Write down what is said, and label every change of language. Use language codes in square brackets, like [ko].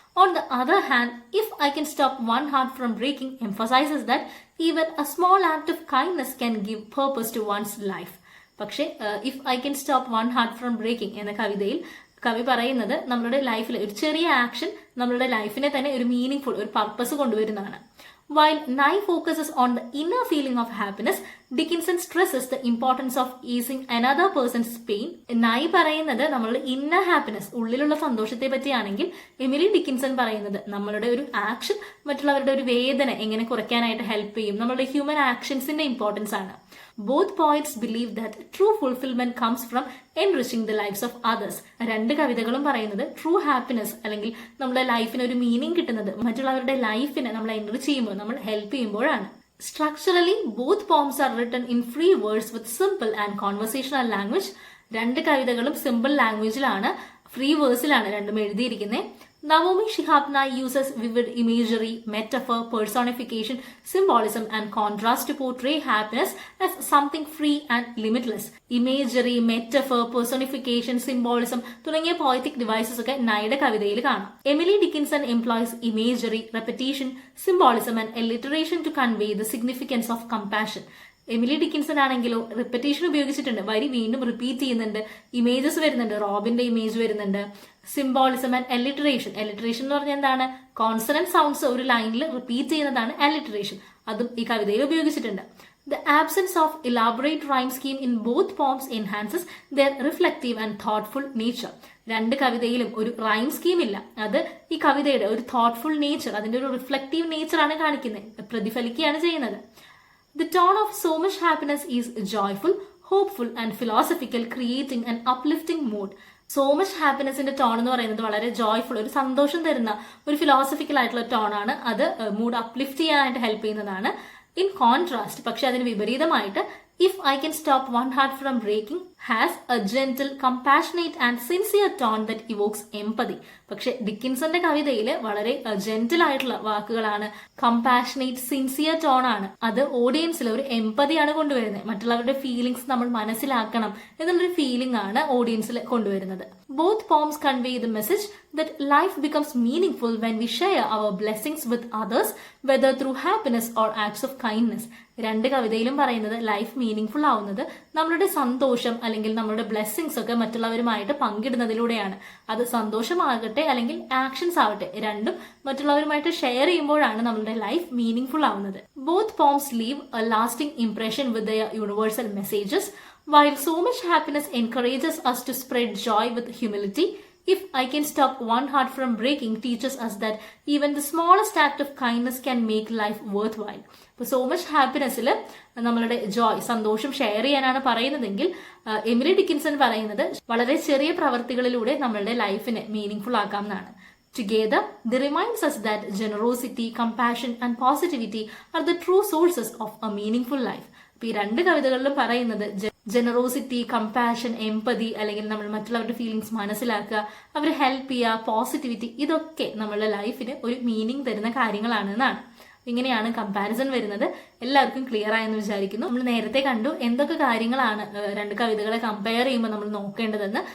[en] On the other hand, If I Can Stop One Heart from Breaking emphasizes that even a small act of kindness can give purpose to one's life. [ml] പക്ഷേ If I Can Stop One Heart from Breaking എന്ന കവിതയിൽ കവി പറയുന്നത് നമ്മളുടെ ലൈഫിൽ ഒരു ചെറിയ action നമ്മളുടെ ലൈഫിനെ തന്നെ ഒരു മീനിങ് ഫുൾ ഒരു purpose കൊണ്ടുവരുന്നതാണ്. [en] While Nye focuses on the inner feeling of happiness, Dickinson stresses the importance of easing another person's pain. [ml] Nye പറയുന്നത് നമ്മളുടെ ഇന്നർ ഹാപ്പിനെസ്, ഉള്ളിലുള്ള സന്തോഷത്തെ പറ്റിയാണെങ്കിൽ എമിലി ഡിക്കിൻസൺ പറയുന്നത് നമ്മളുടെ ഒരു ആക്ഷൻ മറ്റുള്ളവരുടെ ഒരു വേദന എങ്ങനെ കുറയ്ക്കാനായിട്ട് ഹെൽപ്പ് ചെയ്യും, നമ്മളുടെ ഹ്യൂമൻ ആക്ഷൻസിന്റെ ഇമ്പോർട്ടൻസ് ആണ്. [en] Both poets believe that true fulfillment comes from enriching the lives of others. [ml] രണ്ട് കവിതകളും പറയുന്നത് ട്രൂ ഹാപ്പിനെസ് അല്ലെങ്കിൽ നമ്മുടെ ലൈഫിന് ഒരു മീനിങ് കിട്ടുന്നത് മറ്റുള്ളവരുടെ ലൈഫിനെ നമ്മൾ എൻറിച്ച് ചെയ്യുമ്പോൾ, നമ്മൾ ഹെൽപ്പ് ചെയ്യുമ്പോഴാണ്. [en] Structurally, both poems are written in free verse with simple and conversational language. [ml] രണ്ട് കവിതകളും സിമ്പിൾ ലാംഗ്വേജിലാണ്, ഫ്രീ വേഴ്സിലാണ് രണ്ടും എഴുതിയിരിക്കുന്നത്. [en] Naomi Shihab Nye uses vivid imagery, metaphor, personification, symbolism and contrast to portray happiness as something free and limitless. [ml] Imagery, metaphor, personification, symbolism തുടങ്ങിയ poetic devices ഒക്കെ നായുടെ കവിതയിൽ കാണാം. [en] Emily Dickinson employs imagery, repetition, symbolism and alliteration to convey the significance of compassion. [ml] Emily Dickinson ആണെങ്കിലോ reparation ഉപയോഗിച്ചിട്ടുണ്ട്, വരി വീണ്ടും repeat ചെയ്യുന്നുണ്ട്, images വരുന്നുണ്ട്, റോബിന്റെ ഇമേജ് വരുന്നുണ്ട്, സിംബോളിസം ആൻഡ് എലിറ്ററേഷൻ. എലിറ്ററേഷൻ എന്ന് പറഞ്ഞാൽ എന്താണ്? കോൺസണന്റ് സൗണ്ട്സ് ഒരു ലൈനിൽ റിപ്പീറ്റ് ചെയ്യുന്നതാണ് എലിറ്ററേഷൻ. അതും ഈ കവിതയിൽ ഉപയോഗിച്ചിട്ടുണ്ട്. [en] The absence of elaborate rhyme scheme in both poems enhances their reflective and thoughtful nature. [ml] രണ്ട് കവിതയിലും ഒരു റൈം സ്കീം ഇല്ല. അത് ഈ കവിതയുടെ ഒരു [en] thoughtful nature, [ml] അതിന്റെ ഒരു റിഫ്ലക്റ്റീവ് നേച്ചർ ആണ് കാണിക്കുന്നത്, പ്രതിഫലിക്കുകയാണ് ചെയ്യുന്നത്. [en] The tone of So Much Happiness is joyful, hopeful and philosophical, creating an uplifting mood. [ml] So much ഹാപ്പിനെസിന്റെ tone എന്ന് പറയുന്നത് വളരെ ജോയ്ഫുൾ, ഒരു സന്തോഷം തരുന്ന ഒരു ഫിലോസഫിക്കൽ ആയിട്ടുള്ള ടോണാണ്. അത് മൂഡ് അപ്ലിഫ്റ്റ് ചെയ്യാനായിട്ട് ഹെൽപ്പ് ചെയ്യുന്നതാണ്. [en] in contrast, [ml] പക്ഷെ അതിന് വിപരീതമായിട്ട് [en] If I Can Stop One Heart from Breaking has a gentle, compassionate and sincere tone that evokes empathy. [ml] പക്ഷെ ഡിക്കിൻസന്റെ കവിതയിൽ വളരെ ജെന്റിൽ ആയിട്ടുള്ള വാക്കുകളാണ്, കമ്പാഷനേറ്റ്, സിൻസിയർ ടോൺ ആണ്. അത് ഓഡിയൻസിൽ ഒരു എംപതിയാണ് കൊണ്ടുവരുന്നത്. മറ്റുള്ളവരുടെ ഫീലിംഗ്സ് നമ്മൾ മനസ്സിലാക്കണം എന്നുള്ളൊരു ഫീലിംഗ് ആണ് ഓഡിയൻസിൽ കൊണ്ടുവരുന്നത്. [en] Both poems convey the message that life becomes meaningful when we share our blessings with others, whether through happiness or acts of kindness. [ml] രണ്ട് കവിതയിലും പറയുന്നത് ലൈഫ് മീനിങ് ഫുൾ ആവുന്നത് നമ്മളുടെ സന്തോഷം അല്ലെങ്കിൽ നമ്മുടെ ബ്ലെസ്സിങ്സ് ഒക്കെ മറ്റുള്ളവരുമായിട്ട് പങ്കിടുന്നതിലൂടെയാണ്. അത് സന്തോഷമാകട്ടെ അല്ലെങ്കിൽ ആക്ഷൻസ് ആവട്ടെ, രണ്ടും മറ്റുള്ളവരുമായിട്ട് ഷെയർ ചെയ്യുമ്പോഴാണ് നമ്മളുടെ ലൈഫ് മീനിങ് ഫുൾ ആവുന്നത്. [en] Both poems leave a lasting impression with their universal messages. While So Much Happiness encourages us to spread joy with humility, If I Can Stop One Heart from Breaking teaches us that even the smallest act of kindness can make life worthwhile. [ml] ഇപ്പോൾ so much ഹാപ്പിനെസ്സിൽ നമ്മളുടെ ജോയ്, സന്തോഷം share ചെയ്യാനാണ് പറയുന്നതെങ്കിൽ Emily Dickinson പറയുന്നത് വളരെ ചെറിയ പ്രവർത്തികളിലൂടെ നമ്മളുടെ ലൈഫിനെ മീനിങ് ഫുൾ ആക്കാം എന്നാണ്. [en] Together, they reminds us that generosity, compassion and positivity are the true sources of a meaningful life. [ml] ഈ രണ്ട് കവിതകളിലും പറയുന്നത് ജനറോസിറ്റി, കമ്പാഷൻ, എംപതി, അല്ലെങ്കിൽ നമ്മൾ മറ്റുള്ളവരുടെ ഫീലിങ്സ് മനസ്സിലാക്കുക, അവരെ ഹെൽപ്പ് ചെയ്യുക, പോസിറ്റിവിറ്റി, ഇതൊക്കെ നമ്മളുടെ ലൈഫിന് ഒരു മീനിങ് തരുന്ന കാര്യങ്ങളാണെന്നാണ്. ഇങ്ങനെയാണ് കമ്പാരിസൺ വരുന്നത്. എല്ലാവർക്കും ക്ലിയർ ആയെന്ന് വിചാരിക്കുന്നു. നമ്മൾ നേരത്തെ കണ്ടു എന്തൊക്കെ കാര്യങ്ങളാണ് രണ്ട് കവിതകളെ കമ്പയർ ചെയ്യുമ്പോൾ നമ്മൾ നോക്കേണ്ടതെന്ന്.